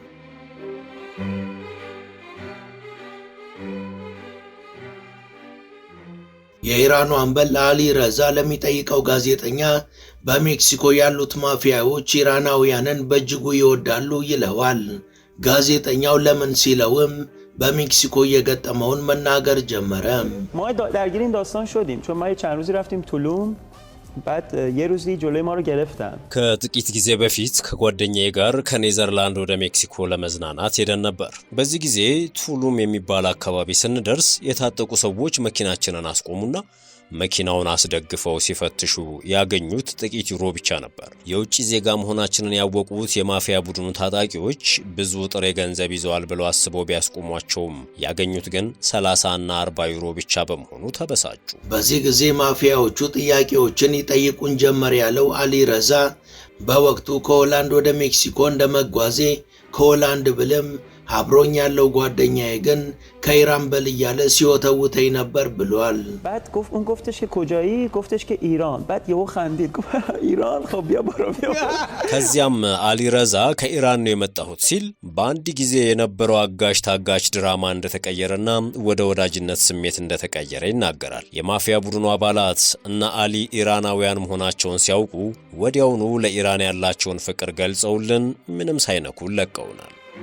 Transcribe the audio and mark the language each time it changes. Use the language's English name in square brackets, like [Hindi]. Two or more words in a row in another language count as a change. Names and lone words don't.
[Amharic] የኢራኑ አምበል አሊ ረዛ ለሚጠይቀው ጋዜጠኛ በሜክሲኮ ያሉት ማፊያዎች ኢራናውያንን በእጅጉ ይወዳሉ ይለዋል። ጋዜጠኛው ለምን ሲለውም በሜክሲኮ የገጠመውን መናገር ጀመረ። [Persian] ما درگیر این داستان شدیم چون ما چند روزی رفتیم تولوم بعد یه روزی جلوی ما رو گرفتن [Amharic] ከጥቂት ጊዜ በፊት ከጓደኛዬ ጋር ከኔዘርላንድ ወደ ሜክሲኮ ለመዝናናት ሄደን ነበር። በዚህ ጊዜ ቱሉም የሚባል አካባቢ ስንደርስ የታጠቁ ሰዎች መኪናችንን አስቆሙና መኪናውን አስደግፈው ሲፈትሹ ያገኙት ጥቂት ዩሮ ብቻ ነበር። የውጭ ዜጋ መሆናችንን ያወቁት የማፊያ ቡድኑ ታጣቂዎች ብዙ ጥሬ ገንዘብ ይዘዋል ብለው አስበው ቢያስቆሟቸውም ያገኙት ግን 30 እና 40 ዩሮ ብቻ በመሆኑ ተበሳጩ። በዚህ ጊዜ ማፊያዎቹ ጥያቄዎችን ይጠይቁን ጀመር ያለው አሊ ረዛ በወቅቱ ከሆላንድ ወደ ሜክሲኮ እንደመጓዜ ከሆላንድ ብልም አብሮኝ ያለው ጓደኛዬ ግን ከኢራን በል እያለ ሲወተውተኝ ነበር ብሏል። [Persian] بعد اون گفتش که کجایی گفتش که ایران بعد یهو خندید گفت ایران خب بیا برو [Amharic] ከዚያም አሊ ረዛ ከኢራን ነው የመጣሁት ሲል በአንድ ጊዜ የነበረው አጋሽ ታጋች ድራማ እንደተቀየረና ወደ ወዳጅነት ስሜት እንደተቀየረ ይናገራል። የማፊያ ቡድኑ አባላት እና አሊ ኢራናውያን መሆናቸውን ሲያውቁ ወዲያውኑ ለኢራን ያላቸውን ፍቅር ገልጸውልን ምንም ሳይነኩ ለቀውናል።